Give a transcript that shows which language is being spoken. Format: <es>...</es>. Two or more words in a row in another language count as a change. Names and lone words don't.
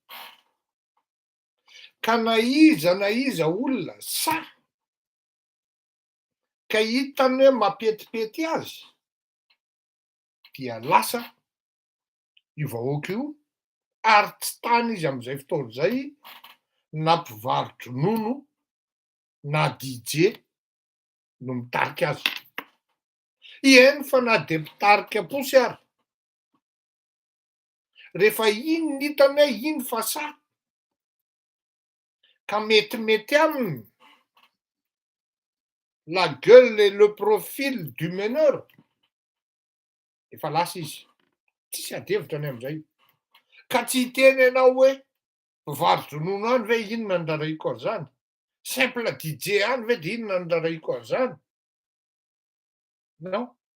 <mg>ka na iza olona sa ka hitany hoe mampetipety azy, dia lasa io vahoaka io, ary tsy tany izy am'izay fotoana zay na mpivarotro nono na DJ no mitarika azy. Eny fa na de mpitarika posy ary, rehefa iny n'itanay iny fasà ka metimety aminy</mg> <fr>la gueule et le profil du meneur,</fr> <mg>efa lasa izy, tsisy adihevitra any am'izay. Ka tsy hiteny ianao hoe mpivarotra ronono any ve inona no rarahiako an'zany? Simple DJ any ve de inona no rarahiako an'zany? Non.</mg>